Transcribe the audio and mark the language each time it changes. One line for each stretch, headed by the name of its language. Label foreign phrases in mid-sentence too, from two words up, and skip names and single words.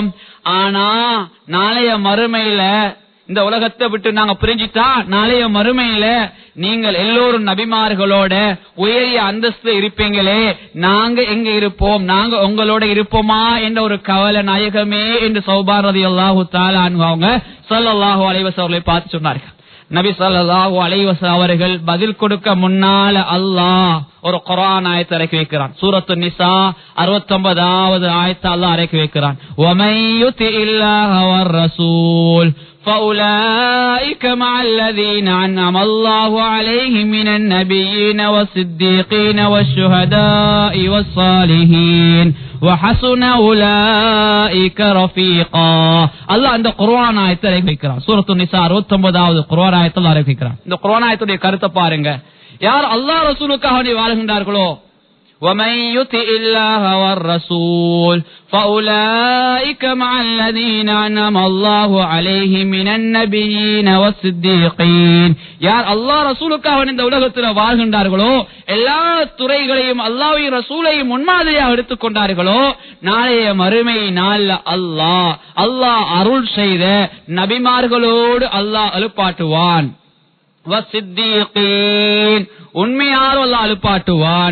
Tamil: ஆனா நாளைய மறுமையில இந்த உலகத்தை விட்டு நாங்க பிரிஞ்சிட்டா நாளைய மறுமையில நீங்கள் எல்லோரும் நபிமார்களோட உயரிய அந்தஸ்து இருப்பீங்களே, நாங்க எங்க இருப்போம், நாங்க உங்களோட இருப்போமா என்ற ஒரு கவலை நாயகமே என்று சௌபான்
Arabic: رضي الله تعالى عنه
Tamil: அவங்க
Arabic: صلى الله عليه وسلم
Tamil: பார்த்து சொன்னார்கள். நபி
Arabic: صلى الله عليه وسلم
Tamil: அவர்கள் பதில் கொடுக்க முன்னால அல்லாஹ் ஒரு குர்ஆன் ஆயத்தை இறக்கி வைக்கிறான். சூரத்து நிசா 69வது ஆயத்தை அல்லாஹ் இறக்கி வைக்கிறான்.
Arabic: وَمَن يُطِعِ اللَّهَ وَالرَّسُولَ فَأُولَئِكَ مَعَ الَّذِينَ أَنْعَمَ اللَّهُ عَلَيْهِم مِّنَ النَّبِيِّينَ وَالصِّدِّيقِينَ وَالشُّهَدَاءِ وَالصَّالِحِينَ وَحَسُنَ أُولَئِكَ رَفِيقًا.
Tamil: அல்லாஹ் இந்த குர்ஆன் ஆயத்தை இறக்கி வைக்கிறான். சூரத்து நிசா 69வது குர்ஆன் ஆயத்தை இறக்கி வைக்கிறான். இந்த குர்ஆன் ஆயத்துடைய கருத்தை பாருங்க. யார் அல்லாஹ் ரசூலுக்காக வாழ்கின்றார்களோ,
Arabic: ومن يطع الله والرسول فأولئك مع الذين أنعم الله عليهم من النبيين والصديقين.
Tamil: யார் அல்லாஹ் ரசூலுக்காக இந்த உலகத்தில் வாழ்கின்றார்களோ, எல்லா துறைகளையும் அல்லாஹ்வையும் ரசூலையும் முன்மாதிரியாக எடுத்துக்கொண்டார்களோ, நாளைய மறுமை நாள் அல்லாஹ் அருள் செய்த நபிமார்களோடு அல்லாஹ் எழுப்பாட்டுவான். வஸ்ஸித்தீகீன் உண்மையார் அல்லாஹ் எழுப்பாட்டுவான்.